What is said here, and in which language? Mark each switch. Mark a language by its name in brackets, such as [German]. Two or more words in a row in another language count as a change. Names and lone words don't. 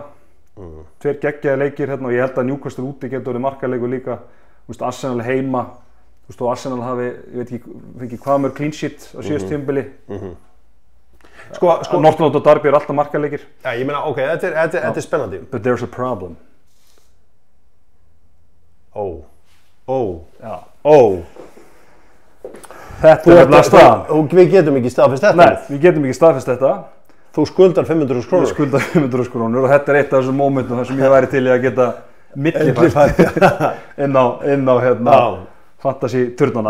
[Icelandic] 2 geggjaði leikir og ég held að Newcastle úti getur verið markaleikur líka. Þú veist, Arsenal heima, þú veist, og Arsenal hafi, ég veit ekki hvað mörg [English] clean sheet [Icelandic] á síðast tímabili. Nortland og Derby er alltaf markaleikir. Já, ég meina, ok, þetta er spennandi. [English] But there's a problem. [Icelandic] Þetta er nefnilega staðan. Og við getum ekki staðfest þetta? Nei, við getum ekki staðfest þetta. Þú skuldar 500.000 krónur? Ég skuldar 500.000 krónur og þetta er eitt af þessum mómentum þar sem ég væri til í að geta millifært inn á fantasy-turnana.